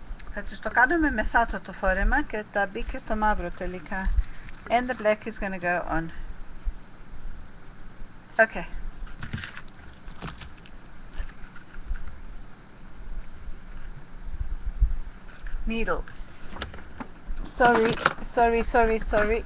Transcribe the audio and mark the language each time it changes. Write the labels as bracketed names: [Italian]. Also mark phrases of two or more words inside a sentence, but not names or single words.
[Greek] Θα τους το κάνουμε μεσάτο το φόρεμα και θα μπει και στο μαύρο τελικά. [English] And the black is going to go on. Okay. Needle. Sorry.